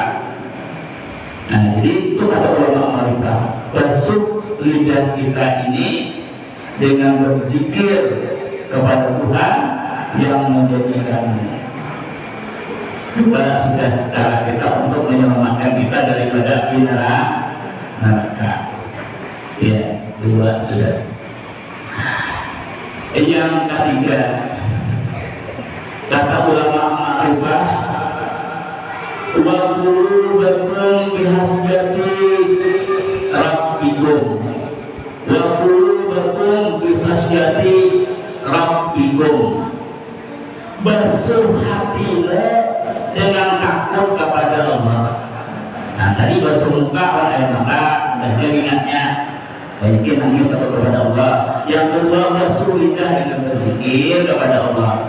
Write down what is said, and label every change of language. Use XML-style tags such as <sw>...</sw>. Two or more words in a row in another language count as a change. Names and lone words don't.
<id>Nah, jadi itu kata ulama Marifah, basuh lidah kita ini dengan berzikir kepada Tuhan yang menjadikan juga sudah cara kita untuk menyelamatkan kita daripada neraka. Ya, 2 sudah. Yang ketiga, kata ulama Ma'rifah,</id> <ar>وقلوبكم بخشية ربكم، وقلوبكم بخشية ربكم,</ar> <id>basuh hatimu dengan takut kepada Allah. Nah, tadi basuh muka oleh air mata, dan ingatnya banyakin nangis takut kepada Allah. Yang kedua, basuh lidah dengan berzikir kepada Allah.</id>